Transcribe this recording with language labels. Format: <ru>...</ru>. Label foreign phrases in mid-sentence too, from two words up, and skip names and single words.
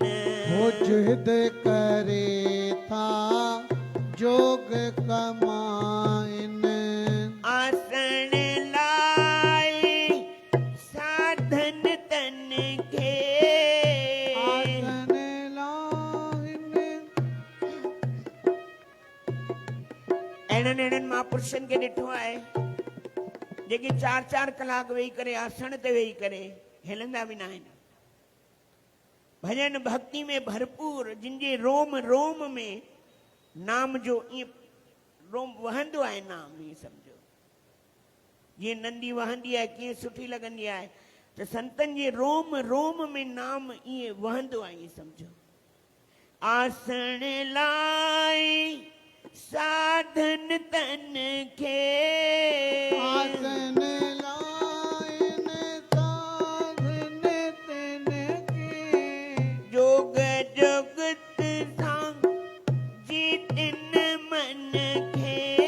<sd>वो जिद करे था जोग कमाइन। आसन लाए साधन तन के। आसन लाइन। अहिड़नि अहिड़नि महापुरुषनि खे ॾिठो आहे जेके 4-4 कलाक वेही करे आसन ते वेही करे हिलंदा बि न आहिनि। भजन भक्ति में भरपूर, जिनजे रोम रोम में नाम जो ईअं रोम वहंदो आहे, नाम ईअं सम्झो जीअं नंदी वहंदी आहे कीअं सुठी लॻंदी आहे, त संतनि जे रोम रोम में नाम ईअं वहंदो आहे, ईअं सम्झो। आसन लाए साधन तन खे। आसन लाइन साधन तन के। जोग जुगत सां जितिन मन खे।</sd>